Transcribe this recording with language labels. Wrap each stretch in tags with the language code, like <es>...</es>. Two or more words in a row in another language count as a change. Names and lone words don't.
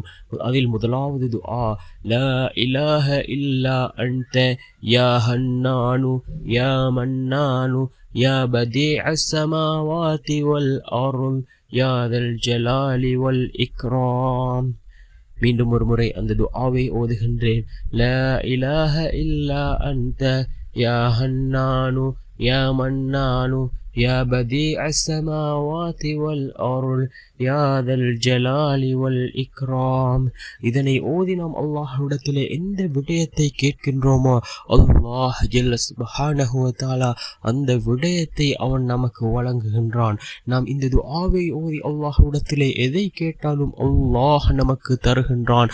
<ta>அதில் முதலாவது துஆ,</ta> <ar>لا إله إلا أنت يا حنان يا منان يا بديع السماوات والأرض يا ذا الجلال والإكرام.</ar> <ta>மீண்டும் ஒரு முறை அந்த துஆவை ஓதுகின்றேன்.</ta> <ar>لا إله إلا أنت يا حنان يا منان يا بديع السماوات والأرض يا ذا الجلال والإكرام.</ar> <ta>இதனை ஓதி நாம் அல்லாஹ்விடத்திலே எந்த விடயத்தை கேட்கின்றோமோ அல்லாஹ்</ta> <ar>جل سبحانه و تعالى</ar> <ta>அந்த விடயத்தை அவன் நமக்கு வழங்குகின்றான். நாம் இந்த துஆவை ஓதி அல்லாஹ்விடத்திலே எதை கேட்டாலும் அல்லாஹ் நமக்கு தருகின்றான்.</ta>